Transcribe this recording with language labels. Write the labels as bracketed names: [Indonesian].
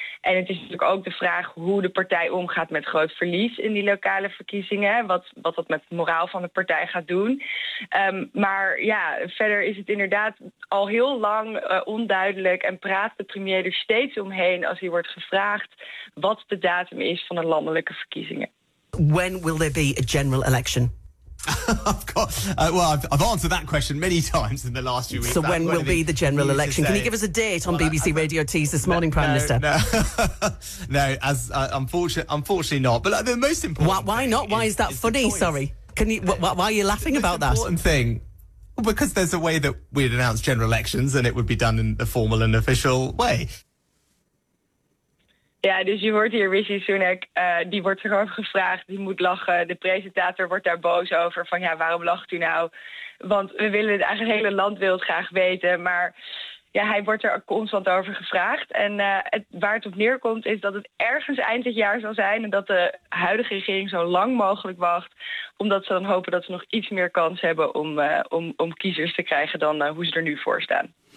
[Dutch] En het is natuurlijk ook de vraag hoe de partij omgaat met groot verlies in die lokale verkiezingen. Wat dat met het moraal van de partij gaat doen. Maar ja, verder is het inderdaad al heel lang onduidelijk. En praat de premier er steeds omheen als hij wordt gevraagd wat de datum is van de landelijke verkiezingen. [English] When will there be a general election? I've answered that question many times in the last few weeks. So when will be the general election? Can you give us a date on BBC Radio T's this morning, Prime Minister? No, unfortunately not. But the most important. Why not? Why is that funny? Sorry. Why are you laughing about that? The important thing. Well, because there's a way that we'd announce general elections and it would be done in a formal and official way. [Dutch] Ja, dus je hoort hier Rishi Sunak, die wordt gewoon gevraagd, die moet lachen. De presentator wordt daar boos over, van ja, waarom lacht u nou? Want we willen het eigenlijk, het hele land wil het graag weten. Maar ja, hij wordt er constant over gevraagd. En waar het op neerkomt is dat het ergens eind dit jaar zal zijn en dat de huidige regering zo lang mogelijk wacht, omdat ze dan hopen dat ze nog iets meer kans hebben om kiezers te krijgen dan hoe ze er nu voor staan.